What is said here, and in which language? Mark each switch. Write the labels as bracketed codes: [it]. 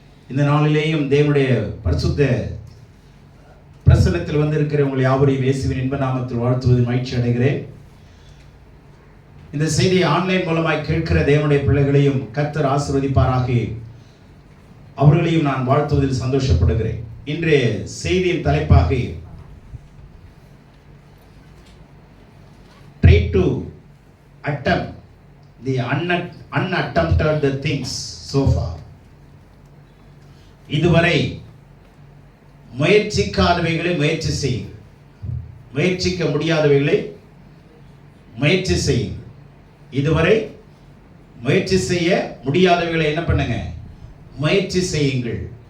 [ta] இந்த நாளிலேயும் தேவனுடைய பரிசுத்த பிரசன்னத்தில் வந்திருக்கிற உங்களை யாவரையும் இயேசுவின் இன்ப நாமத்தில் வாழ்த்துவதில் மகிழ்ச்சி அடைகிறேன். இந்த செய்தியை ஆன்லைன் மூலமாய் கேட்கிற தேவனுடைய பிள்ளைகளையும் கர்த்தர் ஆசீர்வதிப்பாராக. அவர்களையும் நான் வாழ்த்துவதில் சந்தோஷப்படுகிறேன். இன்றைய செய்தியின் தலைப்பாக [en] try to attempt the unattempted the things so far. [ta] இதுவரை முயற்சிக்காதவைகளை முயற்சி செய்யுங்கள், முயற்சிக்க முடியாதவைகளை முயற்சி செய்யுங்கள். இதுவரை முயற்சி செய்ய முடியாதவைகளை என்ன பண்ணுங்க, முயற்சி செய்யுங்கள்.